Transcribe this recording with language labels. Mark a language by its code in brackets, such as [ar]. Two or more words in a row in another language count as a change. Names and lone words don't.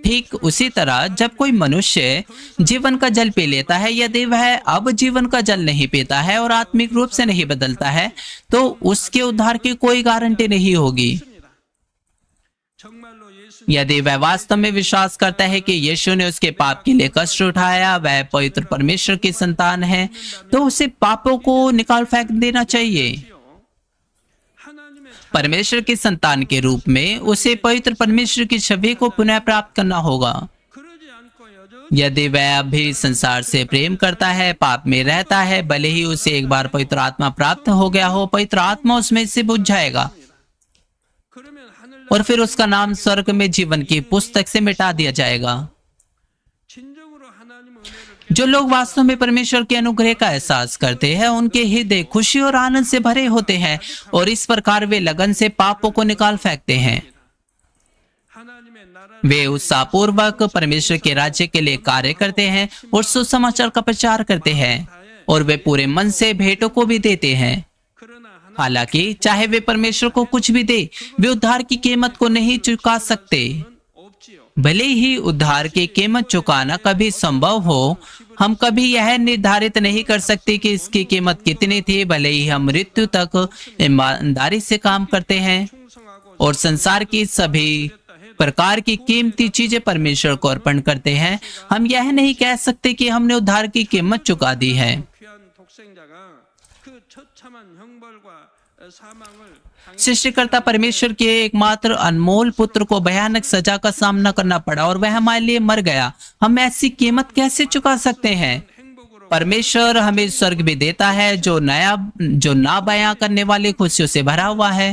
[hi] ठीक उसी तरह जब कोई मनुष्य जीवन का जल पी लेता है, यदि वह अब जीवन का जल नहीं पीता है और आत्मिक रूप से नहीं बदलता है, तो उसके उद्धार की कोई गारंटी नहीं होगी। [ko] 정말로 예수 [hi] यदि वह वास्तव में विश्वास करता है कि यीशु ने उसके पाप के लिए कष्ट उठाया, वह पवित्र परमेश्वर की संतान है, तो उसे पापों को निकाल फेंक देना चाहिए। [ko] 하나님의 [hi] परमेश्वर की संतान के रूप में उसे पवित्र परमेश्वर की छवि को पुनः प्राप्त करना होगा। [ko] 그러지 않고 여전히 [hi] यदि वह अभी संसार से प्रेम करता है, पाप में रहता है, भले ही उसे एक बार पवित्र आत्मा प्राप्त हो गया हो, पवित्र आत्मा उसमें से बुझ जाएगा [ko] 그러면 하늘 [hi] और फिर उसका नाम स्वर्ग में जीवन की पुस्तक से मिटा दिया जाएगा। [ko] 진정으로 하나님의 은혜를 [hi] जो लोग वास्तव में परमेश्वर के अनुग्रह का एहसास करते हैं, उनके हृदय खुशी और आनंद से भरे होते हैं और इस प्रकार वे लगन से पापों को निकाल फेंकते हैं। [ko] 하나님의 나라 [hi] वे उत्साहपूर्वक परमेश्वर के राज्य के लिए कार्य करते हैं और सुसमाचार का प्रचार करते हैं और वे पूरे मन से भेंटों को भी देते हैं। [ko] 그러나 하나님 [hi] हालांकि चाहे वे परमेश्वर को कुछ भी दे, वे उद्धार की कीमत को नहीं चुका सकते। [ko] 없지요. [hi] भले ही उद्धार की कीमत चुकाना कभी संभव हो, हम कभी यह निर्धारित नहीं कर सकते कि इसकी कीमत कितनी थी। भले ही हम मृत्यु तक ईमानदारी से काम करते हैं [ko] 충성하고 [hi] और संसार की सभी प्रकार की कीमती चीजें परमेश्वर को अर्पण करते हैं, हम यह नहीं कह सकते कि हमने उद्धार की कीमत चुका दी है। [ko] 귀한 독생자가 그 처참한 형벌과 사망을 [hi] सृष्टिकर्ता परमेश्वर के एकमात्र अनमोल पुत्र को भयानक सजा का सामना करना पड़ा और वह हमारे लिए मर गया। हम ऐसी कीमत कैसे चुका सकते हैं? [ko] 행복으로 [hi] परमेश्वर हमें स्वर्ग भी देता है जो ना बयां करने वाली खुशियों से भरा हुआ है।